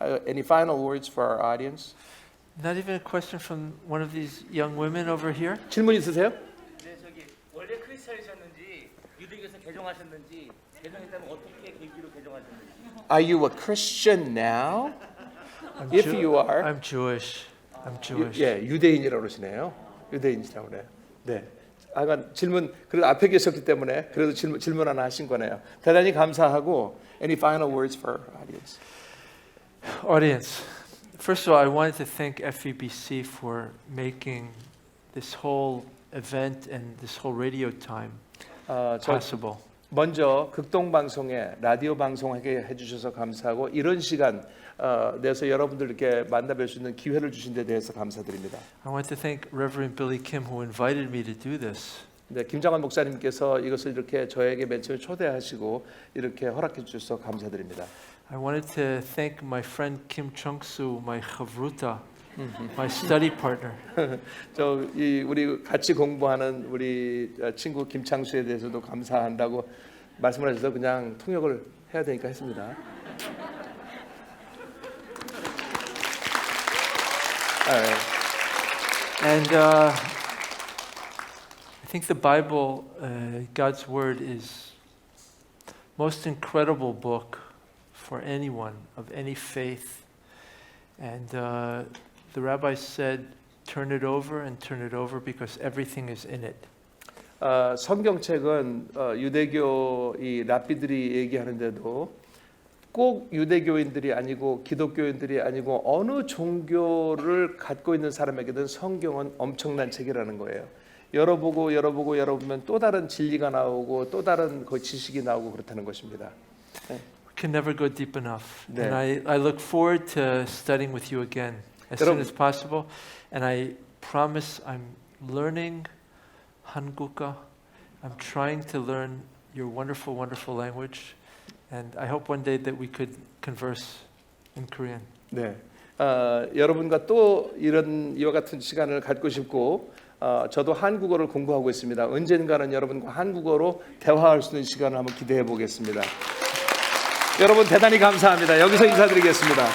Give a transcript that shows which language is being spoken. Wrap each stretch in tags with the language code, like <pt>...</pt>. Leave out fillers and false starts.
<en>Any final words for our audience? Not even a question from one of these young women over here?</en> <ko>질문 있으세요? 네, 저기 원래 크리스천이셨는지 유대교에서 개종하셨는지 개종했다면 어떻게 계기로 개종하셨는지.</ko> <en>Are you a Christian now? If you are, I'm Jewish. I'm Jewish.</en> <ko>예, 유대인이라고 그러시네요. 유대인이라고 그래요. 네. 아까 질문 그래도 앞에 계셨기 때문에 그래도 질문 하나 하신 거네요. 대단히 감사하고</ko> <en>any final words for our audience? Audience, first of all, I wanted to thank FEBC for making this whole event and this whole radio time</en> <ko>저</ko> <en>possible.</en> <ko>먼저 극동 방송에 라디오 방송하게 해주셔서 감사하고 이런 시간 내서 여러분들께 만나뵐 수 있는 기회를 주신 데 대해서 감사드립니다.</ko> <en>I want to thank Reverend Billy Kim who invited me to do this.</en> <ko>네, 김장환 목사님께서 이것을 이렇게 저에게 맨 처음에 초대하시고 이렇게 허락해 주셔서 감사드립니다.</ko> <en>I wanted to thank my friend Kim Chung-soo, my chavruta, my study partner.</en> <ko>우리 같이 공부하는 우리 친구 김창수에 대해서도 감사한다고 말씀을 하셔서 그냥 통역을 해야 되니까 했습니다.</ko> <en>And I think the Bible, God's Word, is most incredible book for anyone of any faith. And the rabbi said, turn it over and turn it over because everything is in it.</en> <ko>성경책은 유대교 이 랍비들이 얘기하는데도 꼭 유대교인들이 아니고 기독교인들이 아니고 어느 종교를 갖고 있는 사람에게든 성경은 엄청난 책이라는 거예요. 열어보면 또 다른 진리가 나오고 또 다른 그 지식이 나오고 그렇다는 것입니다.</ko> <en>We can never go deep enough.</en> <ko>네.</ko> <en>And I look forward to studying with you again as soon as possible. And I promise I'm learning Hanguka. I'm trying to learn your wonderful, wonderful language. And I hope one day that we could converse in Korean.</en> <ko>네, 여러분과 또 이와 같은 시간을 갖고 싶고 저도 한국어를 공부하고 있습니다. 언젠가는 여러분과 한국어로 대화할 수 있는 시간을 한번 기대해 보겠습니다. 여러분 대단히 감사합니다. 여기서 인사드리겠습니다.</ko>